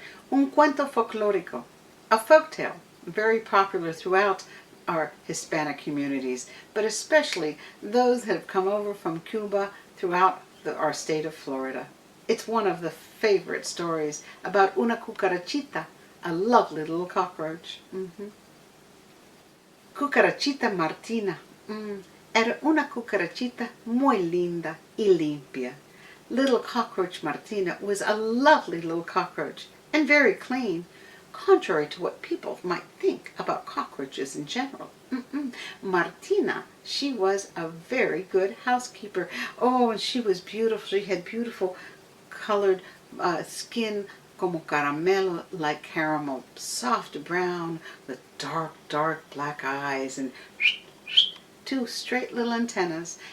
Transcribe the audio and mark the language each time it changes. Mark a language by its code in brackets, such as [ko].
[es] Un cuento folclórico, [en] a folktale, very popular throughout our Hispanic communities, but especially those that have come over from Cuba throughout our state of Florida. It's one of the favorite stories about [es] una cucarachita, [en] a lovely little cockroach. [es] Cucarachita Martina. Era una cucarachita muy linda y limpia. [en] Little cockroach Martina was a lovely little cockroach and very clean, contrary to what people might think about cockroaches in general. Martina, she was a very good housekeeper. Oh, and she was beautiful. She had beautiful colored skin, [es] como caramelo, [en] like caramel, soft brown with dark black eyes and two straight little antennas.